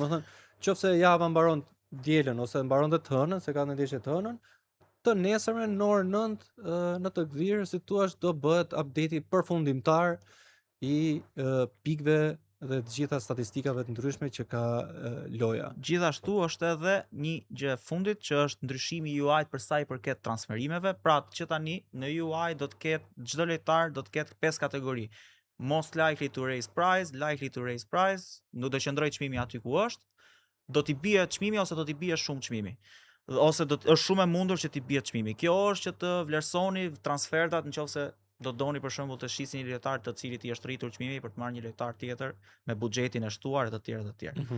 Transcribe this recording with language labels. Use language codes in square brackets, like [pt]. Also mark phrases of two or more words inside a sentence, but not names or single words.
[sq] Domethënë, qofse java mbaron dielën ose mbaron të hënën, se ka ndeshje të hënën, të nesërmen në orën 9 në të gdhirë, si thua, do bëhet update-i përfundimtar i pikëve dhe të gjitha statistikave të ndryshme që ka loja. Gjithashtu është edhe një gjë e fundit që është ndryshimi i UI-t për sa i përket transferimeve, pra që tani në UI do të ketë çdo lojtar do të ketë 5 kategori. [en] Most likely to raise price, likely to raise price, [sq] nuk do qëndroj çmimi aty ku është, do t'i bie çmimi ose do t'i bie shumë çmimi. ose është shumë e mundur që t'i bie çmimi. Kjo është që të vlerësoni transfertat nëse do doni për shembull të shisni një lojtar të cilit i është rritur çmimi për të marrë një lojtar tjetër me buxhetin e shtuar e të tjerë të tjerë.